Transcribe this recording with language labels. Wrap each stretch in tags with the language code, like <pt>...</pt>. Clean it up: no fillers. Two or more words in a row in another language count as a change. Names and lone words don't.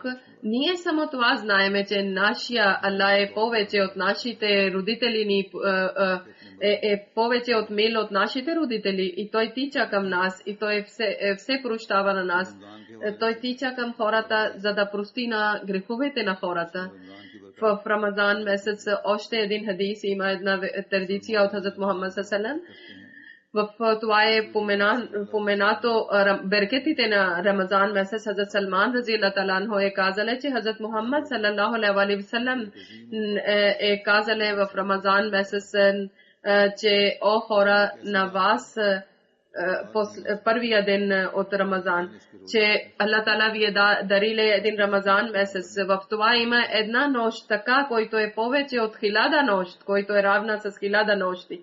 <bg>Ние само това знаеме, че нашия Аллах е повече от нашите родители, е повече от мил от нашите родители, и той тича към нас, и той все прощава на нас. Той тича към хората, за да прости на греховете на хората. В Рамазан месец още един хадис има една традиция от Хазрат Мухаммад</bg> <ar>صلى الله عليه وسلم.</ar> <bg>В това е поменато беркетите на Рамазан месец. Хазрат Салман</bg> <ar>رضي الله تعالى عنه</ar> <bg>е казали, че Хазрат Мухаммад</bg> <ar>صلى الله عليه وسلم</ar> <bg>е казали в Рамазан месец, че о хора на вас първия ден от Рамазан, че Аллах таала ви е дарили един Рамазан месец. В това има една нощ така, който е повече от 1000 нощ, който е равна с 1000 нощи.</bg>